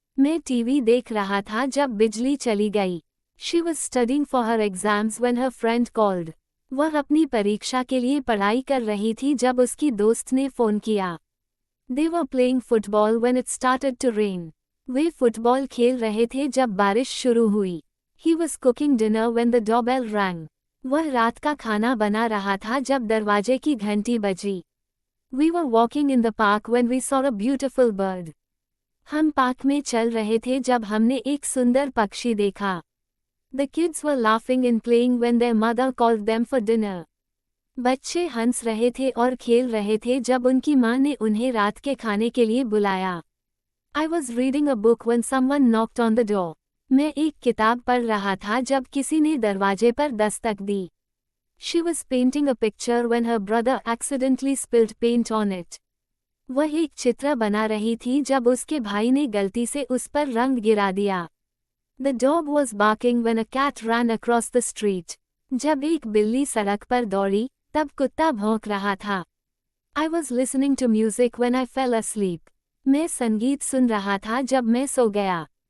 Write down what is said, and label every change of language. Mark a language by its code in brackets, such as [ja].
[hi] मैं टीवी देख रहा था जब बिजली चली गई. [en] She was studying for her exams when her friend called. [hi] वह अपनी परीक्षा के लिए पढ़ाई कर रही थी जब उसकी दोस्त ने फ़ोन किया. [en] They were playing football when it started to rain. [hi] Way football खेल रहे थे जब बारिश शुरू हुई. [en] He was cooking dinner when the doorbell rang. [hi] वह रात का खाना बना रहा था जब दरवाजे की घंटी बजी. [en] We were walking in the park when we saw a beautiful bird. [hi] हम पार्क में चल रहे थे जब हमने एक सुंदर पक्षी देखा. [en] The kids were laughing and playing when their mother called them for dinner. [hi] बच्चे हंस रहे थे और खेल रहे थे जब उनकी माँ ने उन्हें रात के खाने के लिए बुलाया. [en] I was reading a book when someone knocked on the door. [hi] मैं एक किताब पढ़ रहा था जब किसी ने दरवाजे पर दस्तक दी. [en] She was painting a picture when her brother accidentally spilled paint on it. [hi] वह एक चित्र बना रही थी जब उसके भाई ने गलती से उस पर रंग गिरा दिया. [en] The dog was barking when a cat ran across the street. [hi] जब एक बिल्ली सड़क पर दौड़ी, तब कुत्ता भौंक रहा था. [en] I was listening to music when I fell asleep. [hi] मैं संगीत सुन रहा था जब मैं सो गया.